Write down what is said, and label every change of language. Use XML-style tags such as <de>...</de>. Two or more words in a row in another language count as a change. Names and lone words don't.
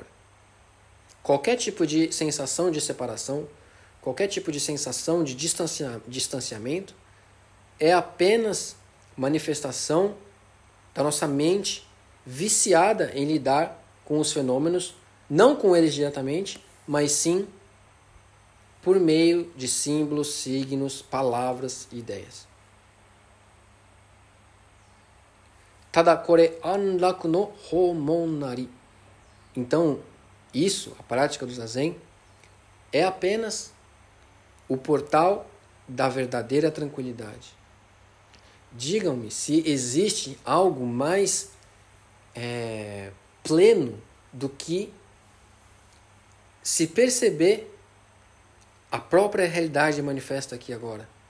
<pt>Qualquer tipo de sensação de separação, qualquer tipo de sensação de distanciamento é apenas manifestação da nossa mente viciada em lidar com os fenômenos, não com eles diretamente, mas sim por meio de símbolos, signos, palavras e ideias.</pt> <ja>但是れ安楽の法門なり.</ja> <pt>Então, isso, a prática do Zazen, é apenas o portal da verdadeira tranquilidade. Digam-me se existe algo mais pleno do que se perceber a própria realidade manifesta aqui agora.</pt>